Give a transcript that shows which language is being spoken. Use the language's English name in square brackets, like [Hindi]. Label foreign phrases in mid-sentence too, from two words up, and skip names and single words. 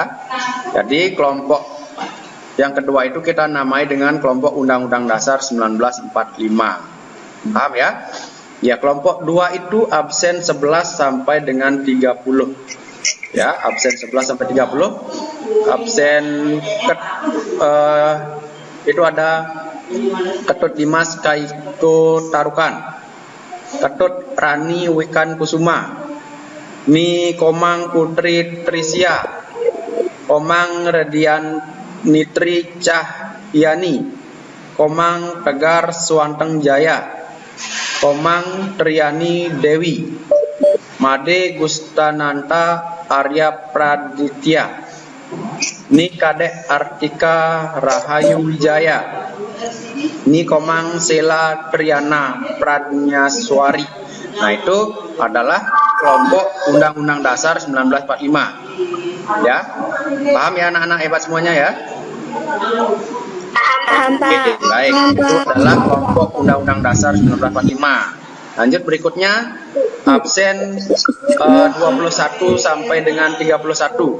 [Indonesian] Jadi kelompok yang kedua itu kita namai dengan kelompok Undang-Undang Dasar 1945. Paham ya? Ya, kelompok 2 itu absen 11 sampai dengan 30. Ya, absen 11 sampai 30. Absen itu ada Ketut Dimas Kaiko Tarukan, Ketut Rani Wikan Kusuma, Mi Komang Putri Trisia, Komang Redian Nitri Cahyani, Komang Tegar Suanteng Jaya, Komang Triani Dewi, Made Gustananta Arya Praditya, Ni Kadek Artika Rahayu Wijaya, Ni Komang Sela Triana Pradnyaswari. Nah, itu adalah kelompok Undang-Undang Dasar 1945. Ya, paham ya anak-anak hebat semuanya ya? Paham, Pak. Oke, baik, itu adalah kelompok Undang-Undang Dasar 1945. Lanjut berikutnya, absen 21 sampai dengan 31.